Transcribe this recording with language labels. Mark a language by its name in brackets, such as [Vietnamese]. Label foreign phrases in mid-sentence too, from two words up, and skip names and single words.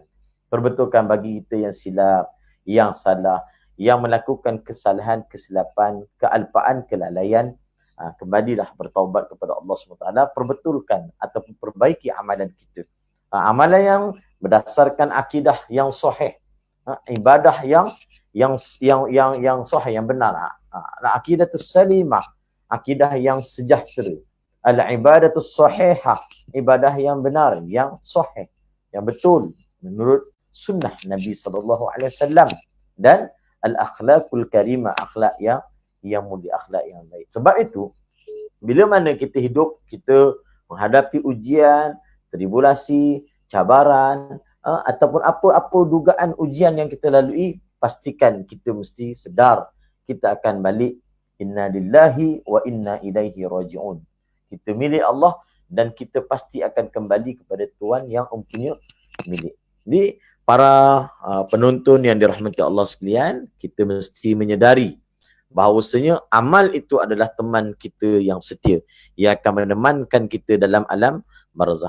[Malay] Perbetulkan bagi kita yang silap, yang salah, yang melakukan kesalahan, kesilapan, kealpaan, kelalaian, kembalilah bertaubat kepada Allah SWT, perbetulkan ataupun perbaiki amalan kita. Amalan yang berdasarkan akidah yang sahih, ibadah yang sahih, yang benar. [Arabic] Aqidatus salimah, [Malay] akidah yang sejahtera. [Arabic] Al-ibadatus sahihah, [Malay] ibadah yang benar, yang sahih, yang betul menurut sunnah Nabi SAW. Dan [Arabic] al-akhlaqul karimah, [Malay] akhlak yang mulia, akhlak yang baik. Sebab itu, bila mana kita hidup, kita menghadapi ujian, tribulasi, cabaran, ataupun apa-apa dugaan ujian yang kita lalui, pastikan kita mesti sedar kita akan balik. [Arabic] Inna lillahi wa inna ilaihi raji'un. [Malay] Kita milik Allah dan kita pasti akan kembali kepada Tuhan yang mempunyai milik. Jadi para penonton yang dirahmati Allah sekalian, kita mesti menyedari bahawasanya amal itu adalah teman kita yang setia. Ia akan menemankan kita dalam alam barzah.